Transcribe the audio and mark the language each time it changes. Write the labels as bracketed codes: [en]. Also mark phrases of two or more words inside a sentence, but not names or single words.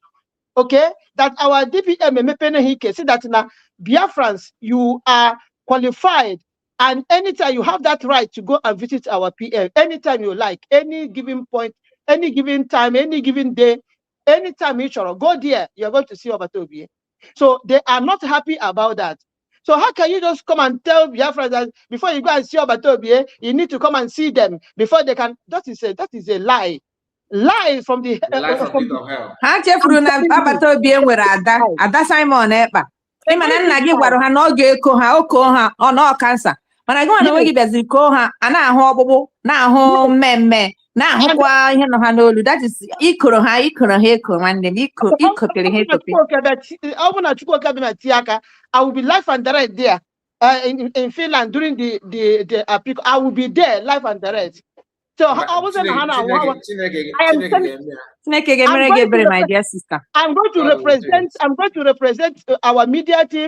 [en] Okay, that our DPM say that now Biafrans, you are qualified, and anytime you have that right to go and visit our PM, anytime you like, any given point, any given time, any given day, anytime you shall go there, you're going to see Obatobie. So they are not happy about that. So how can you just come and tell Biafrans that before you go and see Obatobie, you need to come and see them before they can? That is a lie. Lie from the life of pit of hell. [ig] Ha chefuru na Obatobie nwere ada Simon Ekpa. Ịma na nna gị gwara ha na ọ ga-eko ha oko ha ọ na kansa. Mana gị na onwe gị bịaziri ko ha a na-ahụ ọgbụgbụ na-ahụ mmemme na-ahụkwa ihe nọ ha n'olu. [en] That is [ig] ikoro ha eko nwanne m ikotere ha ekote. [en] I will be live and direct there in Finland during the peak. I will be there live and direct. So I wasn't I'm going to represent our media team.